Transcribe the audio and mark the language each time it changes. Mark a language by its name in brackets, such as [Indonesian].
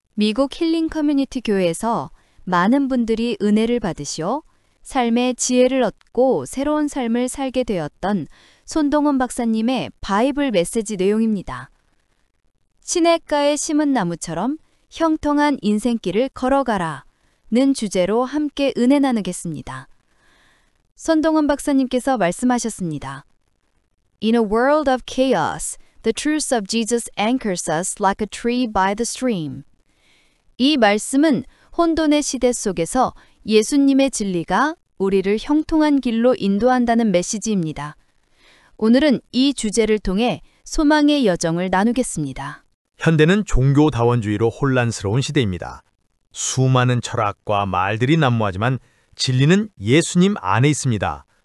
[Korean] 미국 힐링 커뮤니티 교회에서 많은 분들이 은혜를 받으시어 삶의 지혜를 얻고 새로운 삶을 살게 되었던 손동훈 박사님의 바이블 메시지 내용입니다. 시냇가에 심은 나무처럼 형통한 인생길을 걸어가라 는 주제로 함께 은혜 나누겠습니다. 손동훈 박사님께서 말씀하셨습니다. [English] In a world of chaos, the truth of Jesus anchors us like a tree by the stream. [Korean] 이 말씀은 혼돈의 시대 속에서 예수님의 진리가 우리를 형통한 길로 인도한다는 메시지입니다. 오늘은 이 주제를 통해 소망의 여정을 나누겠습니다. 현대는 종교다원주의로 혼란스러운 시대입니다. 수많은 철학과 말들이 난무하지만 진리는 예수님 안에 있습니다.